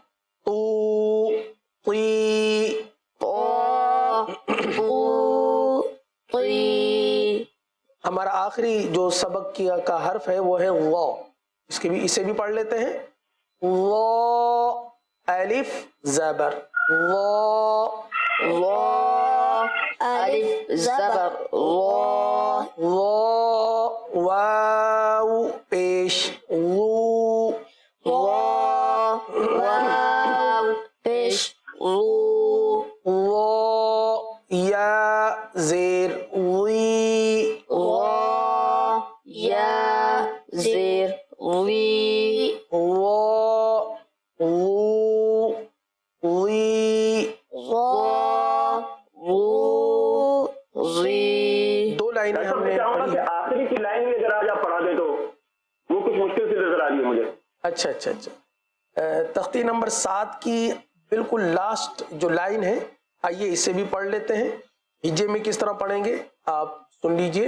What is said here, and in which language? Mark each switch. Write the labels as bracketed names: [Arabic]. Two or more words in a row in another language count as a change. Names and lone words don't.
[Urdu] طا تو تی. طي. ہمارا آخری جو سبق کا حرف ہے وہ ہے وا. اسے بھی پڑھ لیتے ہیں. وا الف زبر وا. وا ألف زبر وا. وا واو پیش وو. وا واو پیش رو. وا یا زیر وی. وا یا زیر وی. وا وو وی. وا رو ری. دو لائنیں ہم نے چاہوں گا پڑھی. کہ آخری کی لائن میں اگر آج آپ پڑھا دیں تو وہ کچھ مشکل سے نظر آ رہی ہے مجھے. اچھا اچھا اچھا. تختی نمبر 7 کی بالکل لاسٹ جو لائن ہے، آئیے اسے بھی پڑھ لیتے ہیں. ہجے میں کس طرح پڑھیں گے آپ سن لیجئے.